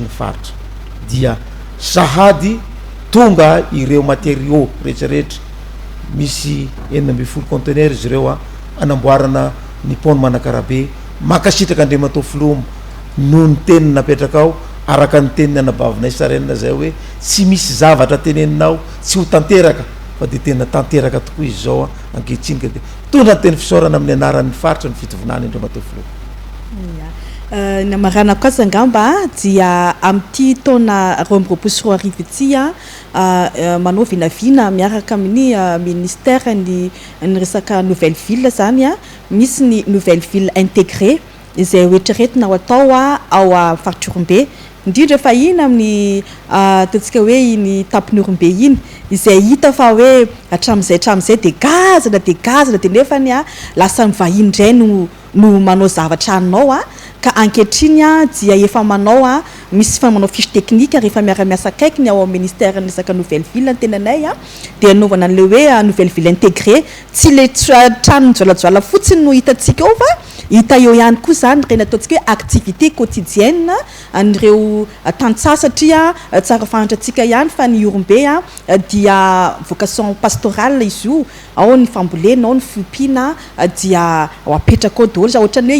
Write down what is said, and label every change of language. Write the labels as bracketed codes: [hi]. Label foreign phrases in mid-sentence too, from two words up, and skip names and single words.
[mg] ny faritra dia sahady tonga ireo matériaux rehetrarehetra misy 9 conteneur izy ireo a anamboarana ny pont Manakarabe makasitraka Andriamatofilo no ny teniny napetraka ao araka ny teniny anabavinay sarenina zay hoe tsy misy zavatra teneninao tsy ho tanteraka fa de tena tanteraka tokoa izy zao a ankehitriny ka de tondra ny teny fisaorana amin'ny anaran'ny faritra ny fitovinany Andriamatofilo namarana kosa angamba dia amin'ity taona 2024 ity manao vinavina miaraka amin'ny ministère ny resaka [fr] nouvelle ville [mg] zany a misy ny [fr] nouvelle ville intégrée [mg] izay oetreretina ho atao ao Faritrorombe indrindra fa iny amin'ny ataontsika hoe iny Tampin'Orombe iny izay hita fa hoe hatramin'izay de gazana de nefany lasa mivahiny indray no manao zavatra anao ka ankehitriny dia efa manao misy fa manao [fr] fiche technique [mg] rehefa miara-miasa akaikiny ao amin'ny ministère ny resaka nouvelle ville tenanay de anaovana an'le hoe [fr] nouvelle ville intégrée [mg] tsy le trano mijolajoala fotsiny no hitantsika ao fa hita eo ihany koa zany reny ataontsika hoe [fr] activité quotidienne [mg] an'ireo tantsasatria tsara fantatsika ihany fa ny Orombe dia [fr] vocation pastorale [mg] izy io ao ny fambolena ao ny fiompiana dia ao apetraka ao daholo za ohatrany hoe